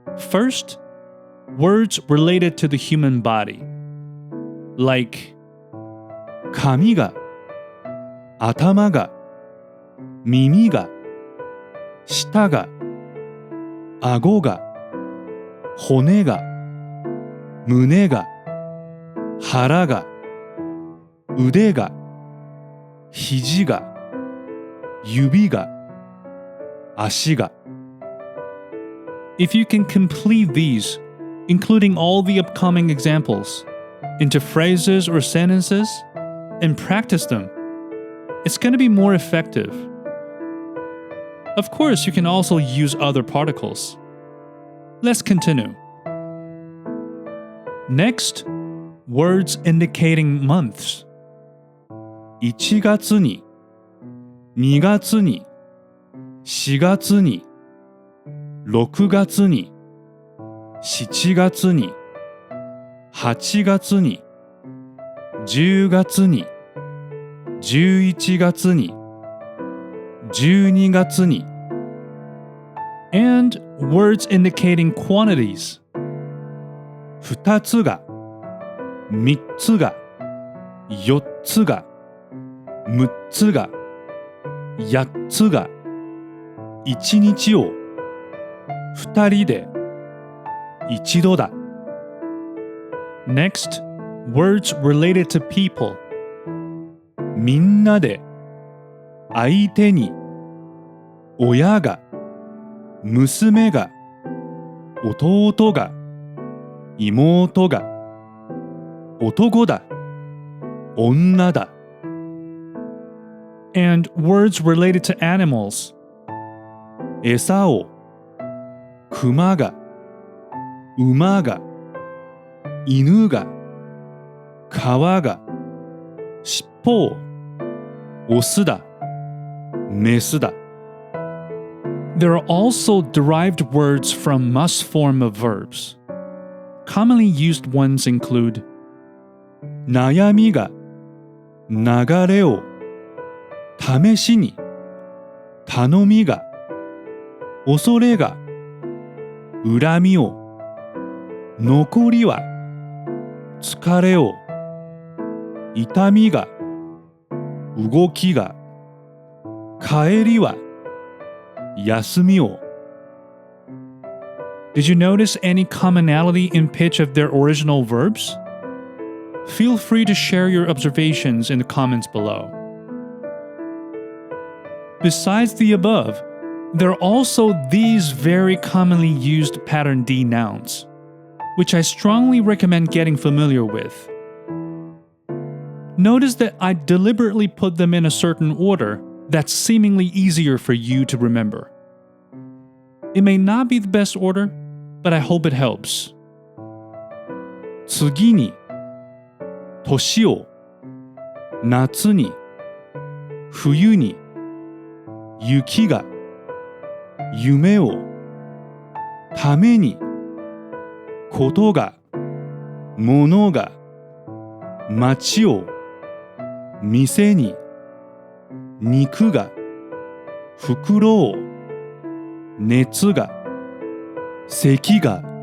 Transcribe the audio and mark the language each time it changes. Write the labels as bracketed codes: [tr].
[en] First, words related to the human body, like [ja] 髪が、頭が、耳が、舌が、顎が、骨が、胸が、腹が、腕が、肘が、指が、足が。 [en] If you can complete these, including all the upcoming examples, into phrases or sentences, and practice them, it's going to be more effective. Of course, you can also use other particles. Let's continue. Next, words indicating months. [ja] 1月に、2月に、4月に、6月に、7月に、8月に、10月に、11月に、12月に。 [en] And words indicating quantities. [ja] 2つが、3つが、4つが、6つが、8つが、1日を、2人で、1度だ。 [en] Next, words related to people. [ja] みんなで、相手に、親が、娘が、弟が、妹が、男だ、女だ。 [en] And words related to animals. [ja] 餌を、熊が、馬が、犬が、川が、尻尾を、オスだ、メスだ。 [en] There are also derived words from must form of verbs. Commonly used ones include [ja] 悩みが、流れを、試しに、頼みが、恐れが、恨みを、残りは、疲れを、痛みが、動きが、帰りは、休みを。 [en] Did you notice any commonality in pitch of their original verbs? Feel free to share your observations in the comments below. Besides the above, there are also these very commonly used pattern D nouns, which I strongly recommend getting familiar with. Notice that I deliberately put them in a certain order that's seemingly easier for you to remember. It may not be the best order, but I hope it helps. [ja] 次に、年を、夏に、冬に、雪が、夢を、ために、ことが、ものが、街を、店に、肉が、袋を、熱が、咳が、